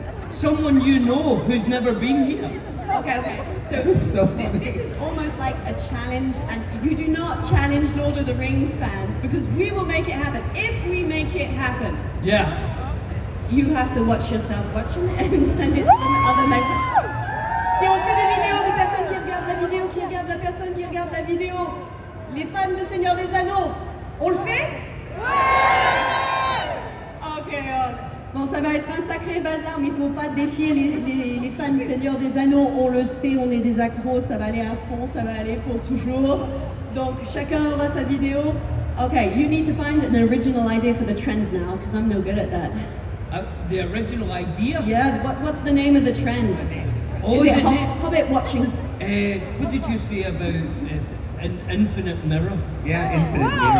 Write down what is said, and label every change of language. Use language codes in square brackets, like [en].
[en] Someone you know who's never been here. Okay. So It's so funny. this is almost like a challenge, and you do not challenge Lord of the Rings fans because we will make it happen. If we make it happen, Yeah. you have to watch yourself watching it and send it to other members. [fr] Si on fait des vidéos de personnes qui regardent la vidéo, qui regardent la personne qui regarde la vidéo, les fans de Seigneur des Anneaux, on le fait? Ok. Bon, ça va être un sacré bazar, mais il faut pas défier les fans de Seigneur des Anneaux. On le sait, on est des accros, ça va aller à fond, ça va aller pour toujours. Donc chacun aura sa vidéo. [en] Okay, you need to find an original idea for the trend now, because I'm no good at that. The original idea. Yeah, what's the name of the trend? Oh, Is it the name- Hobbit watching? What did you say about an infinite mirror? Yeah, infinite mirror.